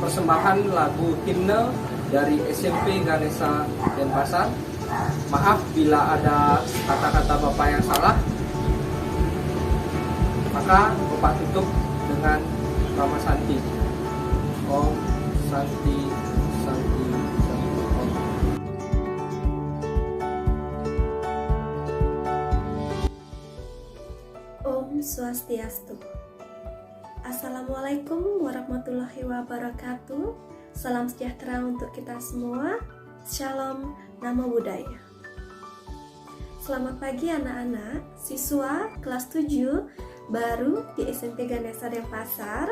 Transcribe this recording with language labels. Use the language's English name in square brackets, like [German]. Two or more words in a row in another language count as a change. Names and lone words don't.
[Indonesian] persembahan lagu himne dari SMP Ganesha Denpasar. Maaf bila ada kata-kata Bapak yang salah. Maka Bapak tutup dengan Rama Santi. [Sanskrit] Om Santi Santi Santi Om. Om Swastiastu. [Arabic] Assalamualaikum warahmatullahi wabarakatuh. [Indonesian] Salam sejahtera untuk kita semua. [Pali] Shalom, Namo Buddhaya. [Indonesian] Selamat pagi anak-anak, siswa kelas 7 baru di SMP Ganesha Denpasar.